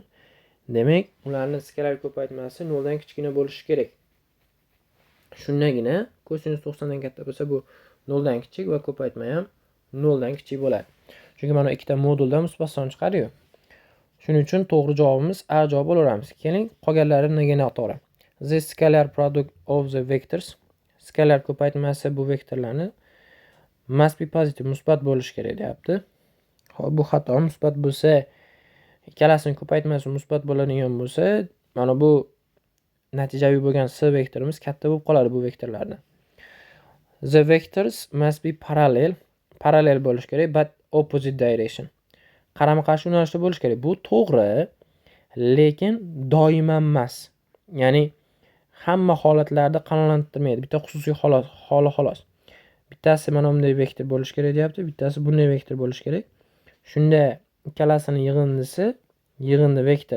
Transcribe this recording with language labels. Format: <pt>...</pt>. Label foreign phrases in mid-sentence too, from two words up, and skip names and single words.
<uz>Demak, ularning skalar ko'paytmasi 0 dan kichkina bo'lishi kerak. Shundagina kosinus 90 dan katta bo'lsa, bu 0 dan kichik va ko'paytma ham 0 dan kichik bo'ladi. Chunki mana ikkita moduldan musbat son chiqadi-yu. Shuning uchun to'g'ri javobimiz A javob olaveramiz. Keling, qolganlarini nega to'g'ri.</uz> <en>The scalar product of the vectors</en> <uz>skalar ko'paytmasi bu vektorlarni</uz> <en>must be positive</en> <uz>musbat bo'lishi kerak deyapti. Xo'p, bu xato. Musbat bo'lsa, ikkalasining ko'paytmasi musbat bo'ladigan bo'lsa, mana bu natijaviy bo'lgan C vektorimiz katta bo'lib qoladi bu vektorlardan.</uz> <en>The vectors must be parallel</en> <uz>bo'lishi kerak,</uz> <en>but opposite direction.</en> <uz>Qarama-qarshi yo'nalishda bo'lishi kerak. Bu to'g'ri, lekin doimo emas. Ya'ni hamma holatlarda qanoatlantirmaydi. Bitta xususiy holi xolos. Bittasi mana bunday vektor bo'lishi kerak deyapti, bittasi bunday vektor bo'lishi kerak. Shunda ikkalasining yig'indi vektori.</uz>